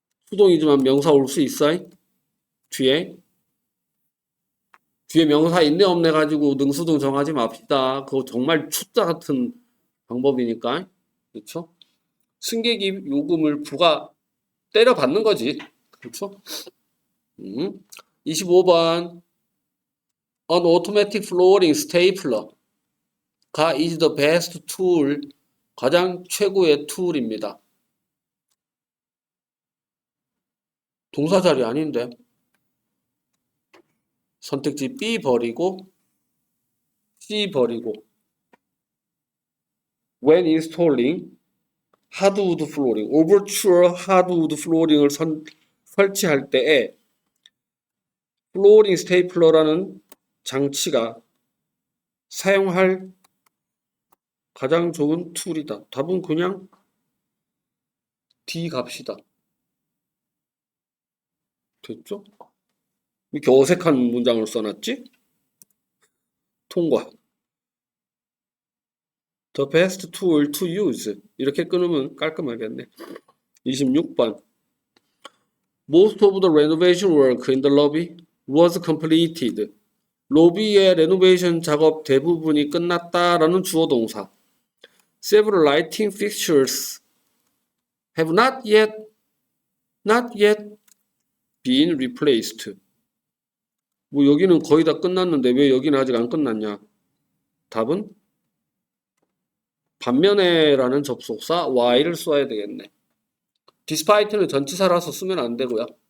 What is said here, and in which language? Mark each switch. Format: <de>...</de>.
<ko>수동이지만 명사 올 수 있어? 뒤에 명사 있네 없네 가지고 능수동 정하지 맙시다. 그거 정말 초짜 같은 방법이니까. 그렇죠? 승객이 요금을 부가 때려 받는 거지. 그렇죠?</ko> <en>25번 An automatic flooring stapler가 is the best tool,</en> <ko>가장 최고의 툴입니다. 동사 자리 아닌데. 선택지 B 버리고 C 버리고</ko> <en>when installing hardwood flooring,</en> <ko>overture hardwood flooring을 설치할 때에 플로어링 스테이플러라는 장치가 사용할 가장 좋은 툴이다. 답은 그냥 D 갑시다. 됐죠? 이렇게 어색한 문장을 써놨지? 통과.</ko> <en>The best tool to use.</en> <ko>이렇게 끊으면 깔끔하겠네. 26번.</ko> <en>Most of the renovation work in the lobby was completed.</en> <ko>로비의 레노베이션 작업 대부분이 끝났다라는 주어 동사.</ko> <en>Several lighting fixtures have not yet been replaced.</en> <ko>뭐 여기는 거의 다 끝났는데 왜 여기는 아직 안 끝났냐? 답은 반면에라는 접속사 y를 써야 되겠네. despite는 전치사라서 쓰면 안 되고요.</ko>